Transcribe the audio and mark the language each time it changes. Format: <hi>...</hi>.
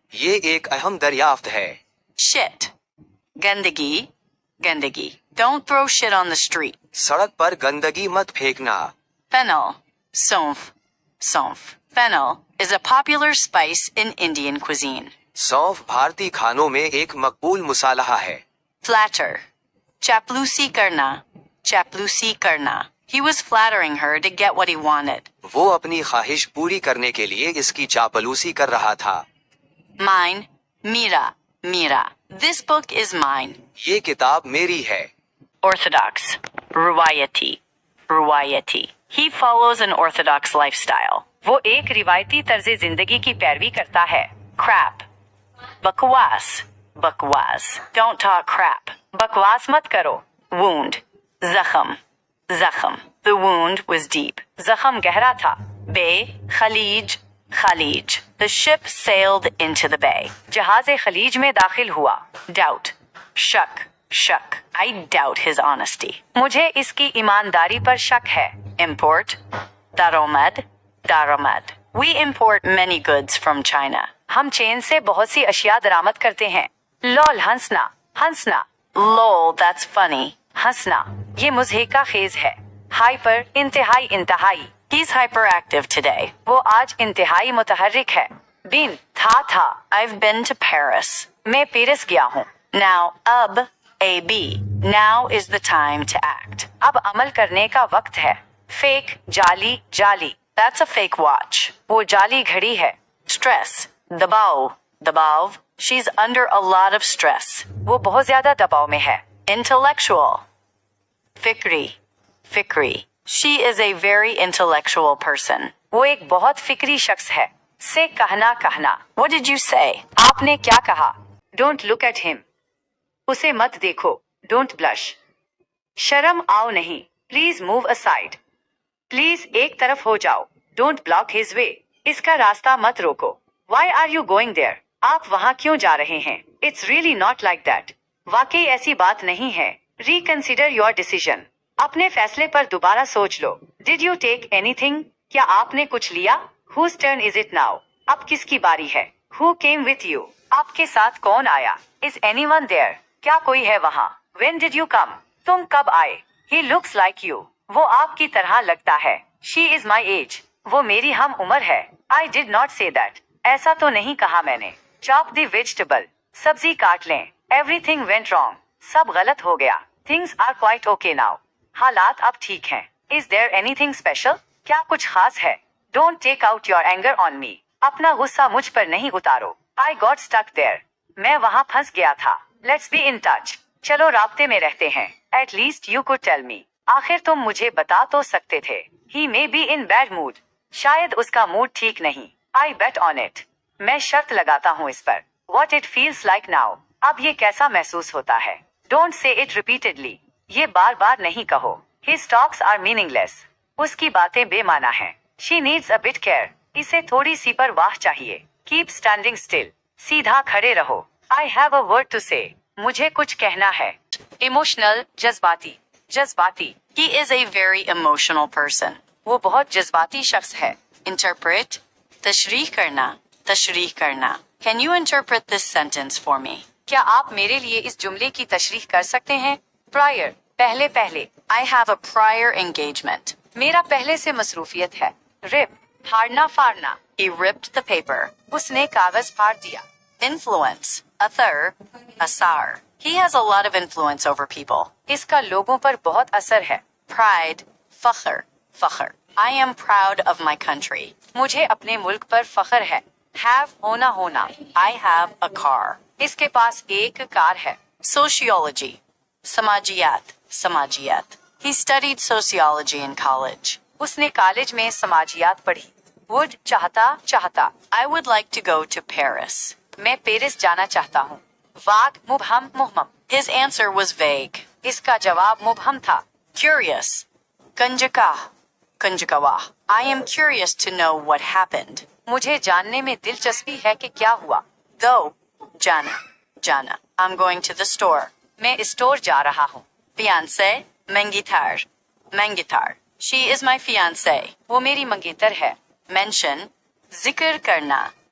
<hi>ये एक अहम दरियाफ्त है. Shit. Gandagi. Gandagi.</hi> <en>Don't throw shit on the street.</en> <hi>सड़क पर गंदगी मत फेंकना. Fennel. Saunf. Saunf.</hi> <en>Fennel is a popular spice in Indian cuisine.</en> <hi>सौंफ भारतीय खानों में एक मकबूल मुसालहा है. Flatter. Chaplusi karna. Chaplusi karna.</hi> <en>He was flattering her to get what he wanted.</en> <hi>वो अपनी ख्वाहिश पूरी करने के लिए इसकी चापलूसी कर रहा था.</hi> <en>Mine. Mira. Mira. This book is mine.</en> <hi>ये किताब मेरी है. Orthodox. Ruwayati. Ruwayati.</hi> <en>He follows an orthodox lifestyle.</en> <hi>वो एक रिवायती तर्ज जिंदगी की पैरवी करता है. Crap. बकवास. बकवास.</hi> <en>Don't talk crap.</en> <hi>बकवास मत करो. Wound. जख्म. जख्म.</hi> <en>The wound was deep.</en> <hi>जख्म गहरा था.</hi> <en>Bay. खलीज. खलीज. The ship sailed into the bay.</en> <hi>जहाज खलीज में दाखिल हुआ. Doubt. शक. शक.</hi> <en>I doubt his honesty.</en> <hi>मुझे इसकी ईमानदारी पर शक है. Import. दारोमद. दारोमद.</hi> <en>We import many goods from China.</en> <hi>हम चीन से बहुत सी अशिया दरामद करते हैं. लॉल हंसना. हंसना.</hi> <en>Lol, that's funny.</en> <hi>हंसना. ये मुज़हिका खेज है. हाइपर. इंतहाई इंतहाई.</hi> <en>He's hyperactive today.</en> <hi>वो आज इंतहाई मुतहर्रिक है. Been. था.</hi> <en>I've been to Paris.</en> <hi>मैं पेरिस गया हूँ. Now. अब. AB.</hi> <en>Now is the time to act.</en> <hi>अब अमल करने का वक्त है. Fake. जाली. जाली.</hi> <en>That's a fake watch.</en> <hi>वो जाली घड़ी है. Stress. दबाव. दबाव.</hi> <en>She's under a lot of stress.</en> <hi>वो बहुत ज्यादा दबाव में है. Intellectual. Sikri. Sikri.</hi> <en>She is a very intellectual person.</en> <hi>वो एक बहुत फिक्री शख्स है. से कहना कहना.</hi> <en>What did you say?</en> <hi>आपने क्या कहा?</hi> <en>Don't look at him.</en> <hi>उसे मत देखो.</hi> <en>Don't blush.</en> <hi>शर्म आओ नहीं.</hi> <en>Please move aside.</en> <hi>Please एक तरफ हो जाओ.</hi> <en>Don't block his way.</en> <hi>इसका रास्ता मत रोको.</hi> <en>Why are you going there?</en> <hi>आप वहाँ क्यों जा रहे हैं?</hi> <en>It's really not like that.</en> <hi>वाकई ऐसी बात नहीं है.</hi> <en>Reconsider your decision.</en> <hi>अपने फैसले पर दोबारा सोच लो.</hi> <en>Did you take anything?</en> <hi>क्या आपने कुछ लिया?</hi> <en>Whose turn is it now?</en> <hi>अब किसकी बारी है?</hi> <en>Who came with you?</en> <hi>आपके साथ कौन आया?</hi> <en>Is anyone there?</en> <hi>क्या कोई है वहाँ?</hi> <en>When did you come?</en> <hi>तुम कब आए?</hi> <en>He looks like you.</en> <hi>वो आपकी तरह लगता है.</hi> <en>She is my age.</en> <hi>वो मेरी हम उम्र है.</hi> <en>I did not say that.</en> <hi>ऐसा तो नहीं कहा मैंने.</hi> <en>Chop the vegetable.</en> <hi>सब्जी काट लें.</hi> <en>Everything went wrong.</en> <hi>सब गलत हो गया.</hi> <en>Things are quite okay now.</en> <hi>हालात अब ठीक हैं.</hi> <en>Is there anything special?</en> <hi>क्या कुछ खास है?</hi> <en>Don't take out your anger on me.</en> <hi>अपना गुस्सा मुझ पर नहीं उतारो.</hi> <en>I got stuck there.</en> <hi>मैं वहाँ फंस गया था.</hi> <en>Let's be in touch.</en> <hi>चलो राब्ते में रहते हैं.</hi> <en>At least you could tell me.</en> <hi>आखिर तुम मुझे बता तो सकते थे.</hi> <en>He may be in bad mood.</en> <hi>शायद उसका मूड ठीक नहीं.</hi> <en>I bet on it.</en> <hi>मैं शर्त लगाता हूँ इस पर.</hi> <en>What it feels like now.</en> <hi>अब ये कैसा महसूस होता है?</hi> <en>Don't say it repeatedly.</en> <hi>ये बार बार नहीं कहो.</hi> <en>His talks are meaningless.</en> <hi>उसकी बातें बेमाना हैं.</hi> <en>She needs a bit care.</en> <hi>इसे थोड़ी सी परवाह चाहिए.</hi> <en>Keep standing still.</en> <hi>सीधा खड़े रहो.</hi> <en>I have a word to say.</en> <hi>मुझे कुछ कहना है. Emotional, जज्बाती. जज्बाती.</hi> <en>He is a very emotional person.</en> <hi>वो बहुत जज्बाती शख्स है. Interpret. तशरीह करना. तशरीह करना.</hi> <en>Can you interpret this sentence for me?</en> <hi>क्या आप मेरे लिए इस जुमले की तशरीह कर सकते हैं? Prior. पहले पहले.</hi> <en>I have a prior engagement.</en> <hi>मेरा पहले से मसरूफियत है. Rip. फाड़ना फाड़ना.</hi> <en>He ripped the paper.</en> <hi>उसने कागज फाड़ दिया. Influence. Athar. Asar.</hi> <en>He has a lot of influence over people.</en> <hi>इसका लोगों पर बहुत असर है.</hi> <en>Pride. फख्र. फख्र. I am proud of my country.</en> <hi>मुझे अपने मुल्क पर फख्र है. Have होना होना.</hi> <en>I have a car.</en> <hi>इसके पास एक कार है. Sociology. समाजियात. समाजियात.</hi> <en>He studied sociology in college.</en> <hi>उसने कॉलेज में समाजियात पढ़ी. Would चाहता चाहता.</hi> <en>I would like to go to Paris.</en> <hi>मैं पेरिस जाना चाहता हूँ. वाग मुबहम मुहम्मम.</hi> <en>His answer was vague.</en> <hi>इसका जवाब मुबहम था. Curious. कंजकाह. कंजकावाह.</hi> <en>I am curious to know what happened.</en> <hi>मुझे जानने में दिलचस्पी है कि क्या हुआ.</hi> <en>Go. जाना. जाना. I'm going to the store.</en> <hi>मैं स्टोर जा रहा हूँ. Fiancé. मंगेतर. मंगेतर.</hi> <en>She is my fiancé.</en> <hi>वो मेरी मंगेतर है. Mention. जिक्र करना.</hi>